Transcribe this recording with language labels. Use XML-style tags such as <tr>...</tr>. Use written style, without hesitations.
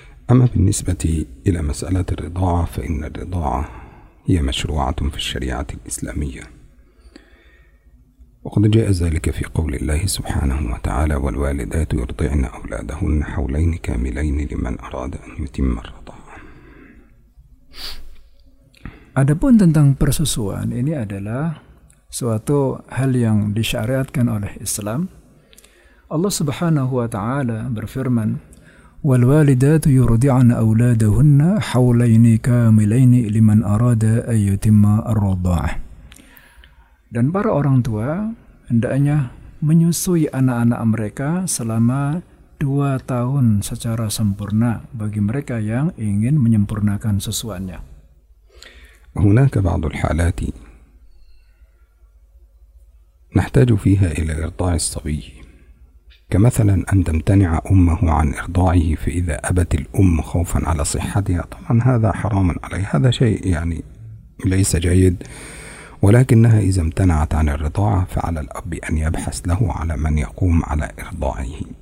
<ar>Amma بالنسبه الى مساله الرضاعه فان الرضاعه هي مشروعه في الشريعه الاسلاميه، وقد جاء ذلك في قول الله سبحانه وتعالى، والوالدات يرضعن أولادهن حولين كاملين لمن أراد أن يتم الرضاعة.</ar> <id>Adapun tentang persusuan, ini adalah suatu hal yang disyariatkan oleh Islam. Allah Subhanahu wa taala berfirman,</id> <ar>والوالدات يرضعن أولادهن حولين كاملين لمن أراد أن يتم الرضاعة.</ar> <id>Dan para orang tua hendaknya menyusui anak-anak mereka selama 2 tahun secara sempurna bagi mereka yang ingin menyempurnakan susuannya.</id> <ar>هناك بعض الحالات نحتاج فيها إلى إرضاع الصبي، كمثلا أن تمتنع أمه عن إرضاعه فإذا أبت الأم خوفا على صحتها، طبعا هذا حرام عليه، هذا شيء يعني ليس جيد، ولكنها إذا امتنعت عن الرضاعة فعلى الأب أن يبحث له على من يقوم على إرضاعه.</ar>